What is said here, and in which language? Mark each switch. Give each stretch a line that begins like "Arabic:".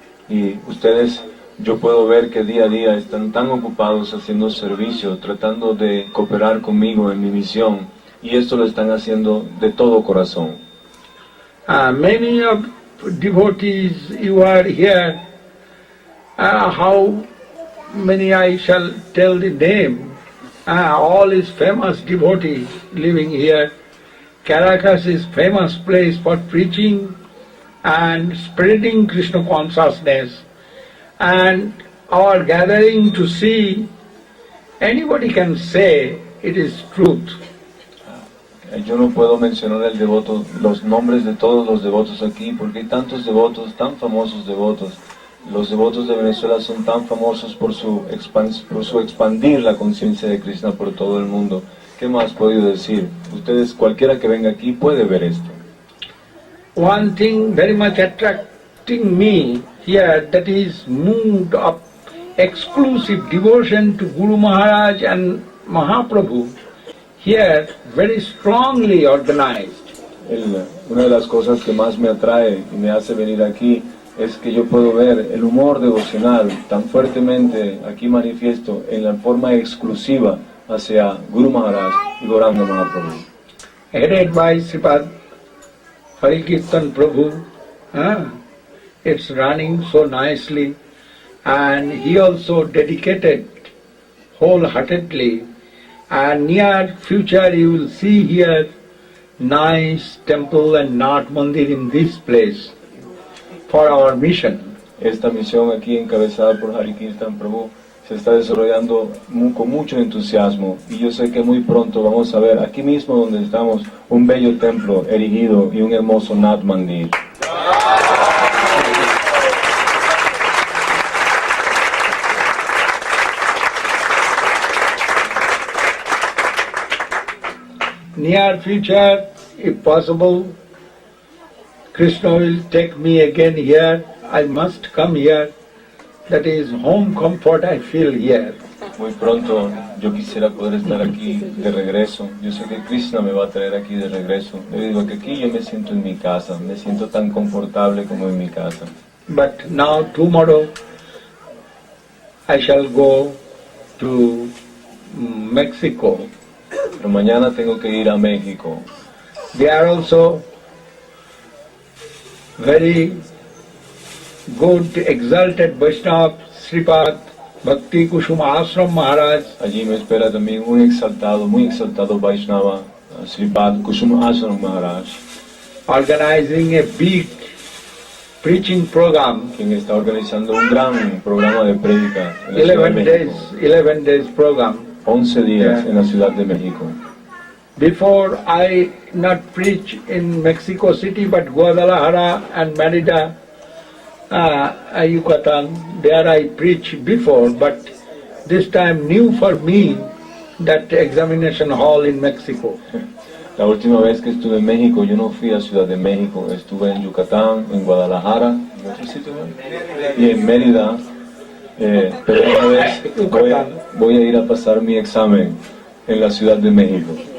Spanish: Y ustedes, yo puedo ver que día a día están tan ocupados haciendo servicio, tratando de cooperar conmigo en mi misión, y esto lo están haciendo de todo corazón.
English: Many of devotees you are here, how many I shall tell the name, all is famous devotees living here. Caracas is famous place for preaching and spreading Krishna consciousness, and our gathering to see, anybody can say it is truth.
Spanish: Yo no puedo mencionar los nombres de todos los devotos aquí, porque hay tantos devotos, tan famosos devotos. Los devotos de Venezuela son tan famosos por su expandir la conciencia de Krishna por todo el mundo. ¿Qué más puedo decir? Ustedes, cualquiera que venga aquí puede ver esto.
English: One thing very much attracting me here, that is mood of exclusive devotion to Guru Maharaj and Mahaprabhu, here very strongly organized.
Spanish: Una de las cosas que más me atrae y me hace venir aquí es que yo puedo ver el humor devocional tan fuertemente aquí manifiesto en la forma exclusiva hacia Guru Maharaj y Gauranga Mahaprabhu.
English: Headed by Sripad Harikirtan Prabhu It's running so nicely, and he also dedicated wholeheartedly, and near future you will see here nice temple and Nath Mandir in this place for our mission.
Spanish: Esta misión aquí encabezada por Hari Kirtan Prabhu se está desarrollando con mucho entusiasmo y yo sé que muy pronto vamos a ver aquí mismo donde estamos un bello templo erigido y un hermoso Nath Mandir.
English: Near future, if possible, Krishna will take me again here. I must come here. That is home comfort I feel here.
Spanish: Muy pronto yo quisiera poder estar aquí de regreso. Yo sé que Krishna me va a traer aquí de regreso. Le digo que aquí yo me siento en mi casa, me siento tan confortable como en mi casa.
English: But now tomorrow I shall go to Mexico.
Spanish: Pero mañana tengo que ir a México.
English: They are also very good, exalted Vaishnava, Srila Bhakti Kushuma Maharaj.
Spanish: Allí me espera también un exaltado, muy exaltado Vaishnava, Srila Kushuma Maharaj,
English: Organizing a big preaching program.
Spanish: quien está organizando un gran programa de prédica en la Ciudad de México.
English: 11 days program.
Spanish: 11 días en la Ciudad de México.
English: Before I not preach in Mexico City, but Guadalajara and Merida, Yucatan, there I preached before, but this time new for me that examination hall in Mexico.
Spanish: La última vez que estuve en México, yo no fui a Ciudad de México, estuve en Yucatán, en Guadalajara, ¿y otro sitio más? Y en Mérida, pero esta vez voy a ir a pasar mi examen en la Ciudad de México.